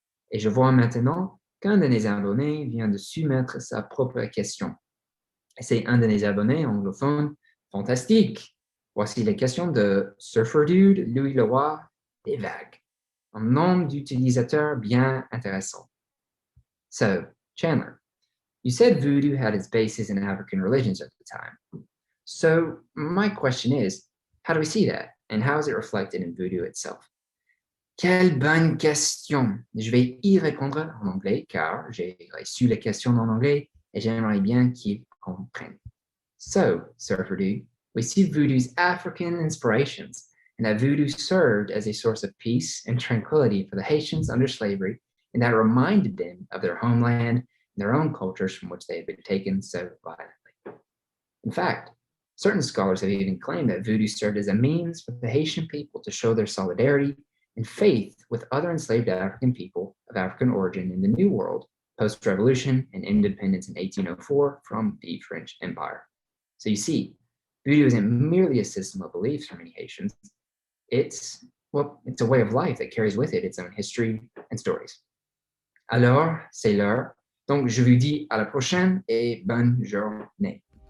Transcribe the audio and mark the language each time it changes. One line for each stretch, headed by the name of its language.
French: Et je vois maintenant qu'un de mes abonnés vient de soumettre sa propre question. C'est un de mes abonnés anglophones fantastique. Voici les questions de Surfer Dude, Louis Leroy, des vagues. Un nombre d'utilisateurs bien intéressant.
English: So, Chandler, you said voodoo had its basis in African religions at the time. So, my question is, how do we see that? And how is it reflected in voodoo itself?
French: Quelle bonne question! Je vais y répondre en anglais car j'ai reçu les questions en anglais et j'aimerais bien qu'ils comprennent.
English: So, Surfer Dude, we see voodoo's African inspirations, and that voodoo served as a source of peace and tranquility for the Haitians under slavery, and that reminded them of their homeland and their own cultures from which they had been taken so violently. In fact, certain scholars have even claimed that voodoo served as a means for the Haitian people to show their solidarity and faith with other enslaved African people of African origin in the New World, post-revolution and independence in 1804 from the French Empire. So you see, voodoo isn't merely a system of beliefs for many Haitians. It's a way of life that carries with it its own history and stories.
French: Alors, c'est l'heure. Donc, je vous dis à la prochaine et bonne journée.